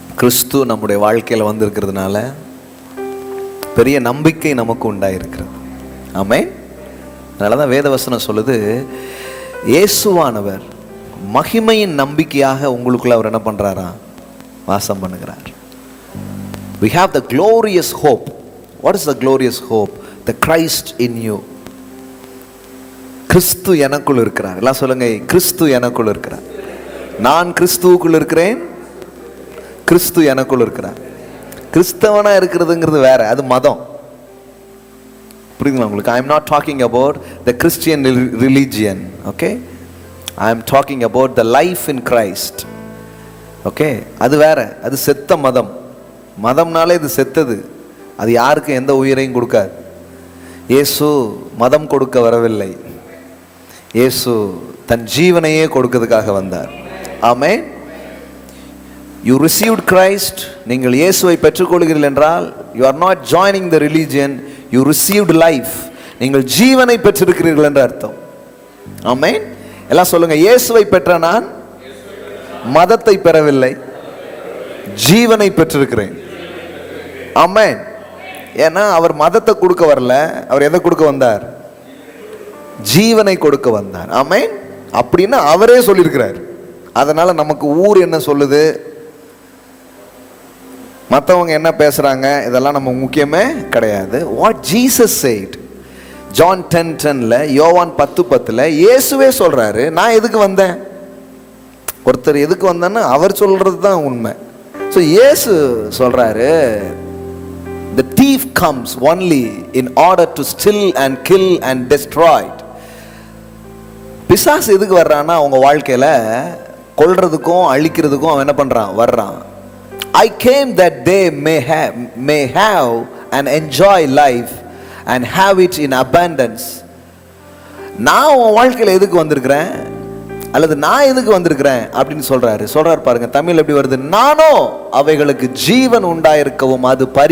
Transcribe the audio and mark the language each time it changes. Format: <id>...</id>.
<ta>கிறிஸ்து நம்முடைய வாழ்க்கையில வந்திருக்கிறதுனால பெரிய நம்பிக்கை நமக்கு உண்டாயிருக்கிறது. ஆமென். அதனாலதான் வேதவசனம் சொல்லுது, இயேசுவானவர் மகிமையின் நம்பிக்கையாக உங்களுக்குள்ள அவர் என்ன பண்றாரா? வாசம் பண்ணுகிறார்.</ta> <en>We have the glorious hope. What is the glorious hope? The Christ in you.</en> <ta>கிறிஸ்து எனக்குள் இருக்கிறார். எல்லாம் சொல்லுங்க, கிறிஸ்து எனக்குள் இருக்கிறார். நான் கிறிஸ்துவுக்குள் இருக்கிறேன், கிறிஸ்து எனக்குள் இருக்கிறார். கிறிஸ்தவனா இருக்கிறதுங்கிறது வேற, அது மதம். புரியுதுங்களா உங்களுக்கு?</ta> <en>I am not talking about the Christian religion, okay? I am talking about the life in Christ, okay?</en> <ta>அது வேற, அது செத்த மதம். மதம்னாலே இது செத்தது, அது யாருக்கும் எந்த உயிரையும் கொடுக்காது. இயேசு மதம் கொடுக்க வரவில்லை, இயேசு தன் ஜீவனையே கொடுக்கிறதுக்காக வந்தார். ஆமென்.</ta> <en>You received Christ,</en> <ta>நீங்கள் இயேசுவை பெற்றுக்கொள்கிறீர்கள் என்றால்</ta> <en>you are not joining the religion, you received life.</en> <ta>நீங்கள் ஜீவனை பெற்றிருக்கிறீர்கள் என்ற அர்த்தம். ஆமென். எல்லாம் சொல்லுங்க, இயேசுவை பெற்ற நான் மதத்தை பெறவில்லை, ஜீவனை பெற்றிருக்கிறேன். ஆமென். ஏன்னா அவர் மதத்தை கொடுக்க வரல, அவர் எதை கொடுக்க வந்தார்? ஜீவனை கொடுக்க வந்தார். ஆமென். அப்படின்னு அவரே சொல்லியிருக்கிறார். அதனால நமக்கு ஊர் என்ன சொல்லுது, மற்றவங்க என்ன பேசுறாங்க, இதெல்லாம் நம்ம முக்கியமே கிடையாது.</ta> <en>what Jesus said,</en> <ta>ஜான் 10:10ல, யோவான் 10:10ல இயேசுவே சொல்றாரு, நான் எதுக்கு வந்தேன்? ஒருத்தர் எதுக்கு வந்தேன்னு அவர் சொல்றது தான் உண்மை. ஸோ இயேசு சொல்றாரு,</ta> <en>the thief comes only in order to steal and kill and destroy.</en> <ta>பிசாசு எதுக்கு வர்றான்னா உங்க வாழ்க்கையில கொல்றதுக்கும் அழிக்கிறதுக்கும் அவன் என்ன பண்றான்? வர்றான்.</ta> <en>I came that they may have and enjoy life and have it in abundance.</en> <ta>நான் உன் வாழ்க்கையில எதுக்கு வந்திருக்கிறேன், அல்லது நான் எதுக்கு வந்திருக்கிறேன் அப்படின்னு சொல்றாரு பாருங்க. தமிழ் எப்படி வருது? நானோ அவைகளுக்கு ஜீவன் உண்டாயிருக்கவும் அது</ta>